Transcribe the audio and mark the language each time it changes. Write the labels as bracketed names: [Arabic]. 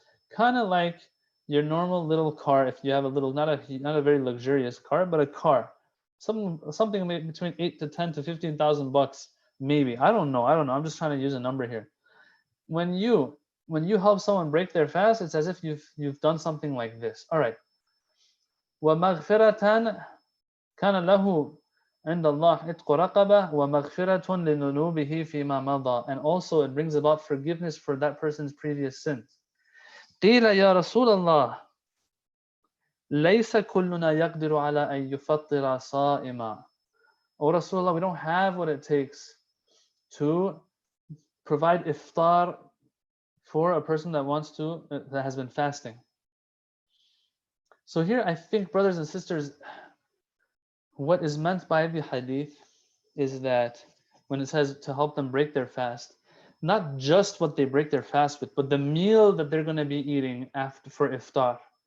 [English] Kind of like your normal little car. If you have a little, not a very luxurious car, but a car. something between 8 to 10 to 15,000 bucks, maybe. I don't know. I'm just trying to use a number here. When you help someone break their fast, it's as if you've done something like this. All right. [Arabic] وَمَغْفِرَةً كَانَ لَهُ عند الله عتق رقبة ومغفرة لذنوبه فيما مضى. [English] And also it brings about forgiveness for that person's previous sins. [Arabic] قيل يا رسول الله ليس كلنا يقدر على أن يفطر صائما. [English] O Rasulullah, we don't have what it takes to provide iftar for a person that has been fasting. So here I think, brothers and sisters, what is meant by the hadith is that when it says to help them break their fast, not just what they break their fast with, but the meal that they're going to be eating after for iftar.